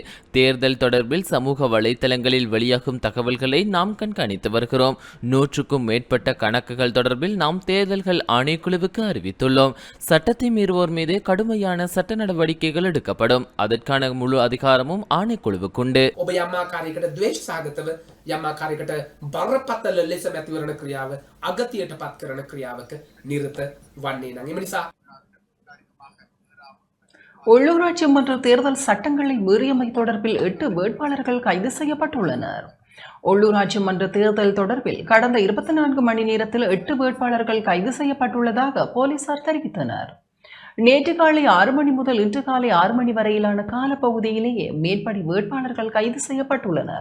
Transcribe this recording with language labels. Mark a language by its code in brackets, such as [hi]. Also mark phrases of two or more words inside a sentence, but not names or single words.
[ta] தேர்தல் தொடர்பில் சமூக வலைதளங்களில் வெளியாகும் தகவல்களை நாம் கண்காணித்து வருகிறோம். 100க்கும் மேற்பட்ட கணக்குகள் தொடர்பில் நாம் தேர்தல்கள் ஆணைக்குழுவுக்கு அறிவித்துள்ளோம். சட்டத்தை மீறுவோர் மீது கடுமையான சட்ட நடவடிக்கைகள் எடுக்கப்படும். அதற்கான முழு அதிகாரமும் ஆணைக்குழுவுக்குண்டு. [si] ඔබ යම් ආකාරයකට ද්වේෂ සහගතව යම් ආකාරයකට බරපතල ලෙස මැතිවරණ ක්‍රියාව අගතියට පත් කරන ක්‍රියාවක නිරත වන්නේ නම් එම නිසා [ta] உள்ளூராட்சி மன்ற தேர்தல் சட்டங்களை மீறியமை தொடர்பில் 8 வேட்பாளர்கள் கைது செய்யப்பட்டுள்ளனர். உள்ளூராட்சி மன்ற தேர்தல் தொடர்பில் கடந்த 24 மணி நேரத்தில் 8 வேட்பாளர்கள் கைது செய்யப்பட்டுள்ளதாக போலீசார் தெரிவித்தனர். நேற்று காலை 6 மணி முதல் இன்று காலை 6 மணி வரையிலான காலப்பகுதியிலேயே மேற்படி வேட்பாளர்கள் கைது செய்யப்பட்டுள்ளனர்.